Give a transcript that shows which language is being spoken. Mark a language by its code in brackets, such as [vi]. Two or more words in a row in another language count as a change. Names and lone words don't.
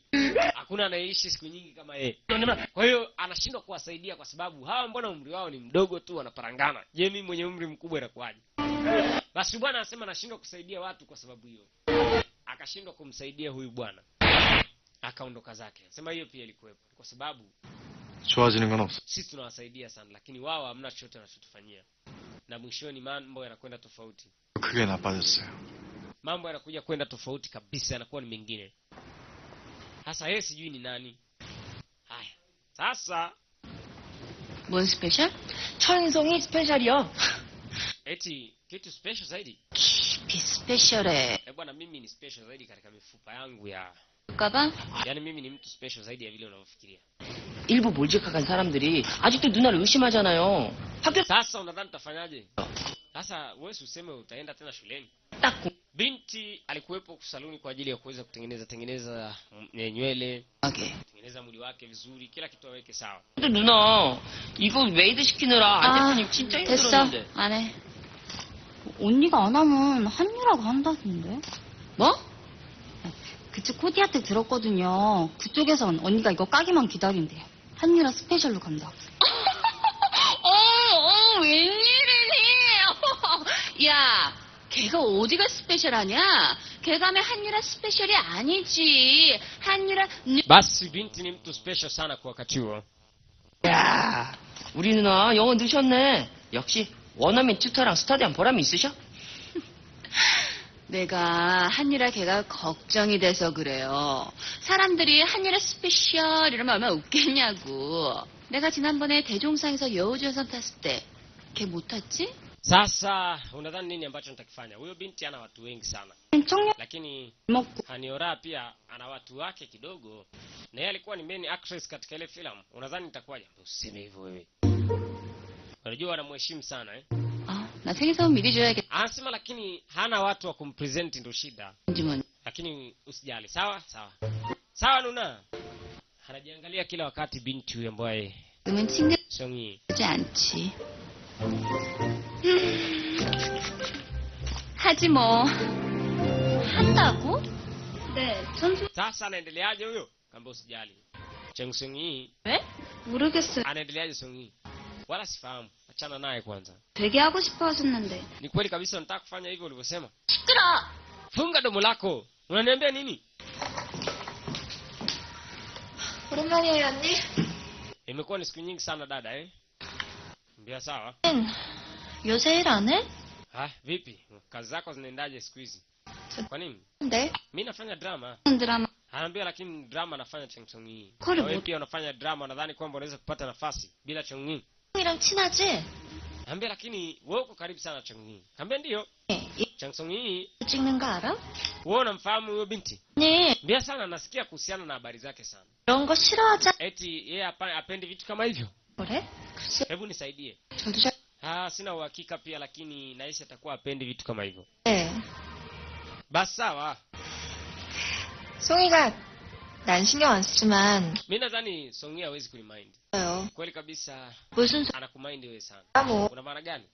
[sw] Hakuna anayeishi siku nyingi kama yeye. Kwa hiyo anashindwa kuwasaidia kwa sababu hawa mbona umri wao ni mdogo tu wanaparangana. Je, mimi mwenye umri mkubwa inakuaje? Basi bwana anasema anashindwa kusaidia watu kwa sababu hiyo. Akashindwa kumsaidia huyu bwana. Akaondoka zake. Anasema hiyo pia ilikuwepo kwa sababu [ko] 좋아지는 건 없어. [sw] sisi tunawasaidia sana lakini wao hamna chochote wanachotufanyia. Na mwishoni mambo yanakwenda tofauti. [ko] 크게 나빠졌어요. [sw] Mambo yanakuja kwenda tofauti kabisa, yanakuwa ni mengine. Sasa yeye sijui ni nani. Haya. Sasa [ko] 뭔 스페셜? 천성이 스페셜이요. [sw] eti kitu special zaidi. [ko] 깊이 스페셜해. [sw] Bwana mimi ni special zaidi katika mifupa yangu ya. [ko] 까봐? [sw] Yaani mimi ni mtu special zaidi ya vile unavyofikiria. [ko] 일부 몰직하간 사람들이 아직도 누나를 의심하잖아요. 학교 [sw] Sasa unadhani utafanyaje? Sasa wewe useme utaenda tena shuleni. [ko] 딱 [sw] Binti alikuwepo saluni kwa ajili ya kuweza kutengeneza nywele, [ko] 하게. [sw] kutengeneza mwili wake vizuri, kila kitu aweke sawa. [ko] 근데 누나 이거 메이드 시키느라 안 대표님 진짜 됐어. 힘들었는데. 안 해. 언니가 안 하면 한유라고 한다던데. 뭐? 그쪽 코디한테 들었거든요. 그쪽에선 언니가 이거 까기만 기다린대요. 한유라 스페셜로 간다고. 웬일이니? 야, 걔가 어디가 스페셜하냐? 걔가 하면 한유라 스페셜이 아니지. 한유라 [sw] Basi binti ni mtu special sana kwa wakati huo. [ko] 야, 우리 누나 영어 늦었네. 역시 원어민 튜터랑 스터디한 보람이 있으셔? 내가 한유라 걔가 걱정이 돼서 그래요. 사람들이 한유라 스페셜 이러면 얼마나 웃겠냐고. 내가 지난번에 대종상에서 여우주연상 탔을 때 걔 못 탔지? [sw] Sasa unadhani nini ambacho nitakifanya? Huyo binti ana watu wengi sana. [ko] 청년 [sw] Lakini [ko] 먹고 [sw] Haniora pia ana watu wake kidogo. Na yeye alikuwa ni [en] main actress [sw] katika ile filamu. Unadhani nitakuwaje? Useme hivyo wewe. Unajua anamheshimu sana [ko] 아, 나 생일사원 미리 줘야겠지 [sw] Anasema lakini hana watu wa kumpresent ndio shida. [ko] 뭐. [sw] Lakini usijali. Sawa? Sawa. Sawa Nuna. Anajiangalia kila wakati binti huyo ambaye [ko] 그러면 챙겨주지 Songi. 않지. 하지 뭐. 한다고? 네, 전주 [sw] Sasa anaendeleaje huyo? Kamba usijali. Cheng Songi [ko] 왜? 모르겠어요. [sw] anaendeleaje Songi? Wala sifahamu. achana naye kwanza. [ko] 되게 하고 싶어 하셨는데. [sw] Ni kweli kabisa unataka kufanya hivyo ulivyosema? 시끄러. Funga domo lako. Unaniambia nini? [ko] 오랜만이에요, 언니. [sw] Imekuwa ni siku nyingi sana dada Mbia sawa. [ko] 요새 일 안 해? [sw] Vipi? Kazi zako zinaendaje siku hizi? Kwa nini? [ko] 네. [sw] Mimi nafanya drama. [ko] 드라마. [sw] Anaambia lakini drama nafanya Chengchongyi. Kweli Wewe bu- pia unafanya drama, nadhani kwamba unaweza kupata nafasi bila Chengchongyi. [ko] 형이랑 친하지? [sw] Anaambia lakini wewe uko karibu sana na Chengchongyi. Kaambia ndio. [ko] 이 Chengchongyi, 찍는 거 알아? [sw] wewe unamfahamu huyo binti? [ko] 네. [sw] Mbia sana nasikia kuhusiana na habari zake sana. [ko] 이런 거 싫어하지? [sw] Eti yeye apendi vitu kama hivyo. [ko] 그래? 글쎄, [sw] Hebu nisaidie. [ko] 저도 잘... [sw] Sina uhakika pia lakini nahisi atakuwa apendi vitu kama hivyo. [ko] 네. [sw] Basi sawa. [ko] 송이가 난 신경 안 쓰지만 [sw] Mimi nadhani Songyi hawezi kunimind. [ko] 요 [sw] Kweli kabisa [ko] 무슨 소리야 [sw] anakumind wewe sana. [ko] 뭐 [sw] Una maana gani?